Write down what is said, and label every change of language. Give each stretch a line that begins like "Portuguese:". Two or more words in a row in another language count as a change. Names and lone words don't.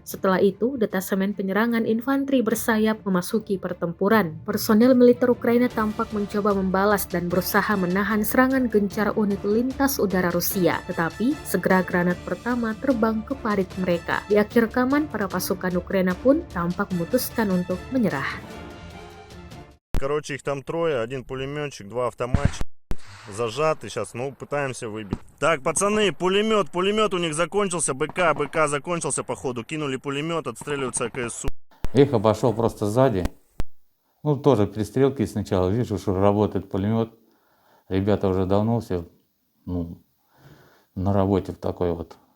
Indonesian: Setelah itu, detasemen penyerangan infanteri bersayap memasuki pertempuran. Personel militer Ukraina tampak mencoba membalas dan berusaha menahan serangan gencar unit lintas udara Rusia. Tetapi, segera granat pertama terbang ke parit mereka. Di akhir rekaman, para pasukan Ukraina pun tampak memutuskan untuk menyerah.
Russian: Короче, их там трое, один пулеметчик, два автоматчика, зажаты сейчас, пытаемся выбить. Так, пацаны, пулемет у них закончился, БК закончился походу, кинули пулемет, отстреливаются КСУ. Их обошел просто сзади, тоже перестрелки сначала, вижу, что работает пулемет, ребята уже давно все, на работе в такой вот.